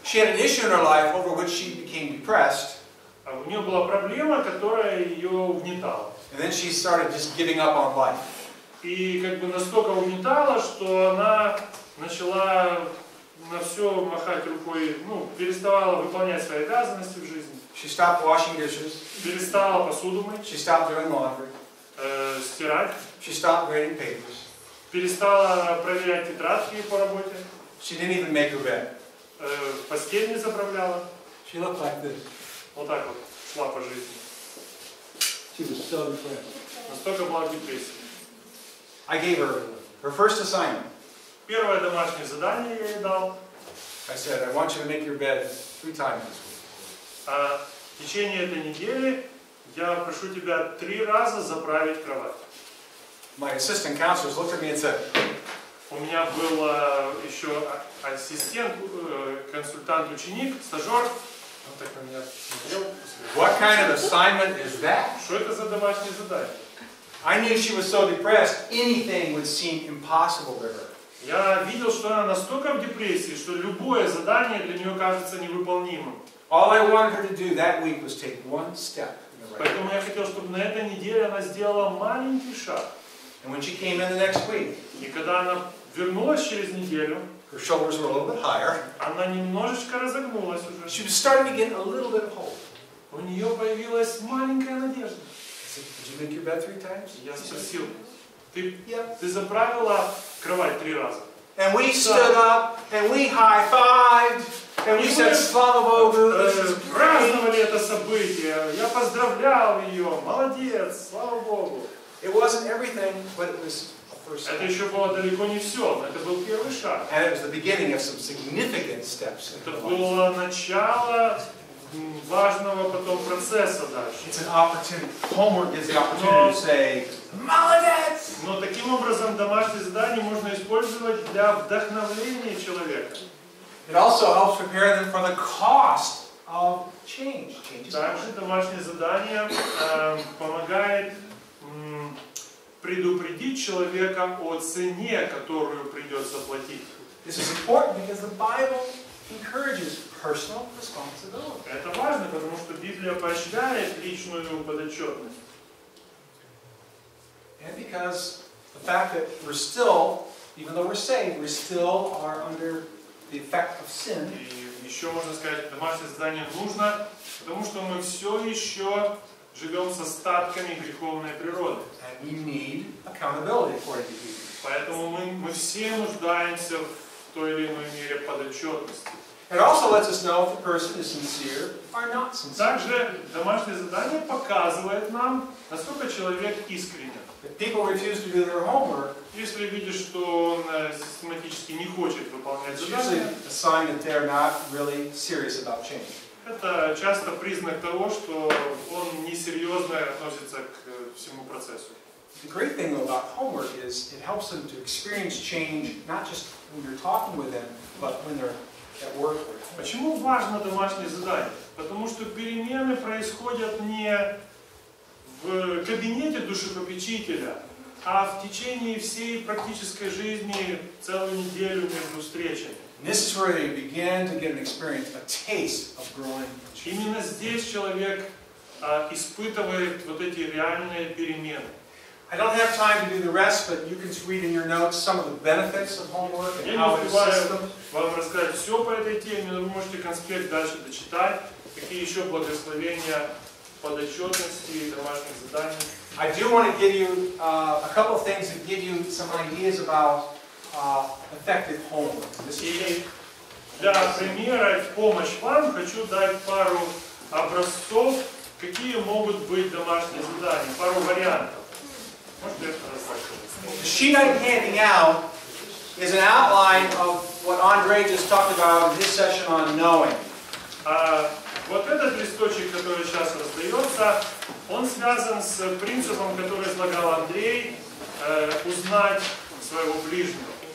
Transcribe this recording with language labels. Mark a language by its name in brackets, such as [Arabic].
[English] She had an issue in her life over which she became depressed. [Russian] У нее была проблема, которая ее угнетала. [English] And then she started just giving up on life. [Russian] И как бы настолько угнетала, что она начала на все махать рукой, переставала выполнять свои обязанности в жизни. [English] She stopped washing dishes. [Russian] Перестала посуду мыть. [English] She stopped doing laundry. [Russian] Стирать. [English] She stopped grading papers. [Russian] Перестала проверять тетрадки по работе. [English] She didn't even make her bed. [Russian] Постель не заправляла. [English] She looked like this. [Russian] Вот так вот шла по жизни. [English] She was so depressed. [Russian] Настолько была в депрессии. [English] I gave her her first assignment. [Russian] Первое домашнее задание я ей дал. [English] I said, I want you to make your bed 3 times this week. [Russian] В течение этой недели я прошу тебя 3 раза заправить кровать. [English] My assistant counselors looked at me and said, [Russian] У меня был еще ассистент, консультант, ученик, стажер. Он так на меня смотрел. [English] what kind of assignment is that? [Russian] Что это за домашнее задание? [English] I knew she was so depressed, anything would seem impossible to her. [Russian] Я видел, что она настолько в депрессии, что любое задание для нее кажется невыполнимым. [English] All I wanted her to do that week was take one step in the right direction. [Russian] Поэтому я хотел, чтобы на этой неделе она сделала маленький шаг. [English] And when she came in the next week, [Russian] И когда она вернулась через неделю, [English] her shoulders were a little bit higher. [Russian] она немножечко разогнулась [English] She was starting to get a little bit of hope. [Russian] У нее появилась маленькая надежда. [English] I said, did you make your bed 3 times? [Russian] Я спросил, ты [English] Yep. [Russian] заправила кровать 3 раза? [English] And we stood up, and we high-fived, and we said, [Russian] Slava Bogu, [English] this is great. [Russian] Праздновали это событие, я поздравлял ее, молодец, слава Богу. [English] It wasn't everything, but it was a first [Russian] Это [English] step. [Russian] еще было далеко не все, но это был первый шаг. [English] And it was the beginning of some significant steps. [Russian] Это было начало важного потом процесса дальше. [English] It's an opportunity. Homework gives the opportunity to say, [Russian] Молодец! Но таким образом домашнее задание заданий можно использовать для вдохновления человека. [English] It also helps prepare them for the cost of change. [Russian] Также домашнее задание помогает предупредить человека о цене, которую придется платить. [English] This is important because the Bible encourages personal responsibility. [Russian] Это важно, потому что Библия поощряет личную подотчетность. [English] And because the fact that we're still, even though we're saved, we still are under the effect of sin. [Russian] И еще можно сказать, домашнее задание нужно, потому что мы все еще живем с остатками греховной природы. [English] And we need accountability according to Hebrews. [Russian] Поэтому мы все нуждаемся в той или иной мере подотчетности. [English] It also lets us know if the person is sincere or not sincere. [Russian] Также домашнее задание показывает нам, насколько человек искренен. [English] If people refuse to do their homework, [Russian] Если видишь, что он систематически не хочет выполнять [English] it's usually [Russian] задание, [English] a sign that they're not really serious about change. [Russian] это часто признак того, что он несерьезно относится к всему процессу. [English] The great thing about homework is it helps them to experience change, not just when you're talking with them, but when they're at work or at home. [Russian] Почему важно домашнее задание? Потому что перемены происходят не в кабинете душепопечителя, а в течение всей практической жизни целую неделю между встречами. [English] And this is where they begin to get an experience, a taste of growing. [Russian] Именно здесь человек испытывает вот эти реальные перемены. [English] I don't have time to do the rest, but you can read in your notes some of the benefits of homework [Russian] Я [English] how it assists them. [Russian] вам рассказать все по этой теме, но вы можете конспект дальше дочитать, какие еще благословения подотчетности и домашних заданий. [English] I do want to give you a couple of things that give you some ideas about effective homework. [Russian] И для примера, в помощь вам, хочу дать пару образцов, какие могут быть домашние задания, пару вариантов. Можете рассказать? [English] The sheet I'm handing out is an outline of what Andre just talked about in his session on knowing. [Russian] Вот этот листочек, который сейчас раздается, он связан с принципом, который излагал Андрей, узнать своего ближнего.